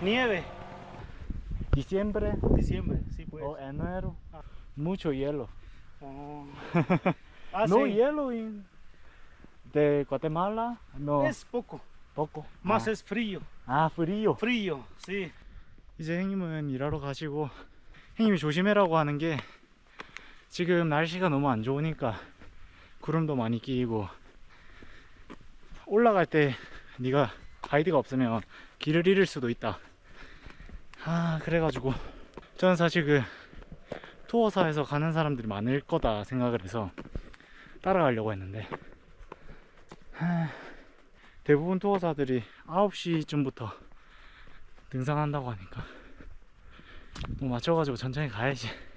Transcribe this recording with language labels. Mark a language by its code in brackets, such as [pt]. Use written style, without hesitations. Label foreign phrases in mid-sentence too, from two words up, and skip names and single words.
[es] Nieve. Diciembre Diciembre, sí pues. o enero. Ah. Mucho hielo. Oh. Ah, No sí. hielo de Guatemala. No. Es poco. poco. Más 아. es frío. 아, frío. Frío, sí. [ko] 이제 형님은 일하러 가시고, 형님이 조심해라고 하는 게 지금 날씨가 너무 안 좋으니까 구름도 많이 끼고, 올라갈 때 네가 가이드가 없으면 길을 잃을 수도 있다. 아, 그래가지고 저는 사실 그 투어사에서 가는 사람들이 많을 거다 생각을 해서 따라가려고 했는데 대부분 투어사들이 9시쯤부터 등산한다고 하니까 뭐 맞춰가지고 천천히 가야지.